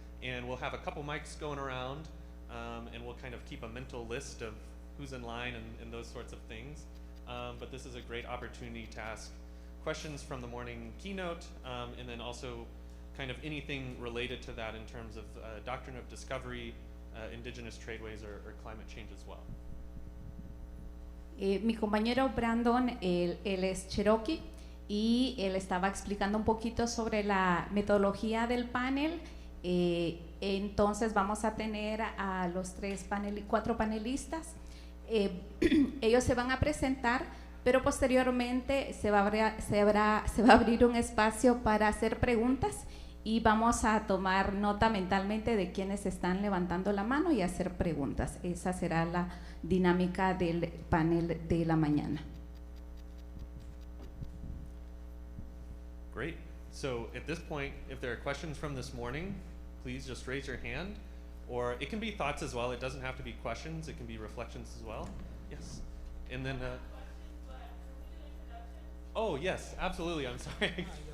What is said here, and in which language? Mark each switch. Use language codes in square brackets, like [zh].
[en] And we'll have a couple mics going around. And we'll kind of keep a mental list of who's in line and those sorts of things. But this is a great opportunity to ask questions from the morning keynote. And then also kind of anything related to that in terms of doctrine of discovery, indigenous tradeways, or climate change as well. [es] Mi compañero Brandon, él es Cherokee y él estaba explicando un poquito sobre la metodología del panel. Entonces vamos a tener a los cuatro panelistas. Ellos se van a presentar, pero posteriormente se va a abrir un espacio para hacer preguntas y vamos a tomar nota mentalmente de quienes están levantando la mano y hacer preguntas. Esa será la dinámica del panel de la mañana. [en] Great. So at this point, if there are questions from this morning, please just raise your hand. Or it can be thoughts as well. It doesn't have to be questions. It can be reflections as well. Yes. And then, oh, yes, absolutely. I'm sorry.